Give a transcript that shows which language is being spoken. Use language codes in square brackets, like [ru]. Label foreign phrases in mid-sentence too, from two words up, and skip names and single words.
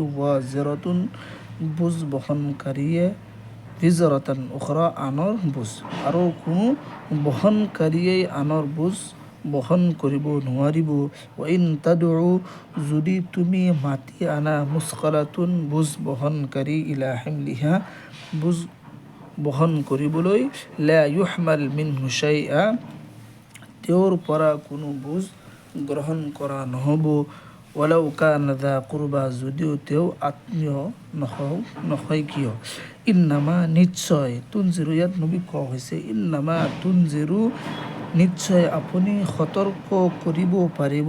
[as] ৱাজিৰাতুন, বোজ বহনকাৰীয়ে, [ar] وزر أخرى, [as] আনৰ বোজ, আৰু কোনো বহনকাৰীয়ে আনৰ বোজ বহন কৰিব নোৱাৰিব। [ar] وإن تدع, [as] যদি তুমি মাতি আনা, মুছকালাতুন, বোজ বহনকাৰী, [ar] إلى حملها, [as] বোজ বহন কৰিবলৈ, [ar] لا يحمل منه شيء, [as] তেওঁৰ পৰা কোনো বোজ গ্ৰহণ কৰা নহ'ব। [ar] ولو كان ذا قربى, [as] যদিও তেওঁ আত্মীয় নহয় কিয়। ইন্নামা, নিশ্চয়। তুনজিৰু, ইয়াত নবীক কোৱা হৈছে। [ar] إنما تنذر, [as] নিশ্চয় আপুনি সতৰ্ক কৰিব পাৰিব।